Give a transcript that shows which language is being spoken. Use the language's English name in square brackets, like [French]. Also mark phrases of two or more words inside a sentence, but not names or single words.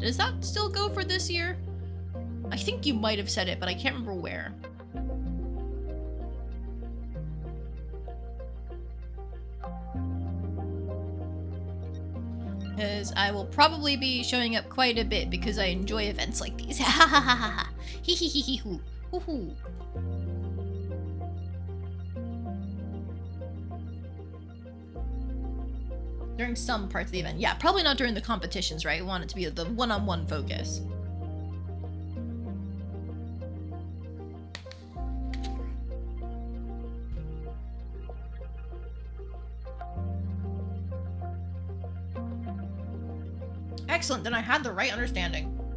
[English] Does that still go for this year? I think you might have said it, but I can't remember where. Because I will probably be showing up quite a bit because I enjoy events like these. Ha ha ha ha ha. Hee hee hee hee hoo. Hoo hoo. During some parts of the event. Yeah, probably not during the competitions, right? We want it to be the one-on-one focus. Excellent, then I had the right understanding.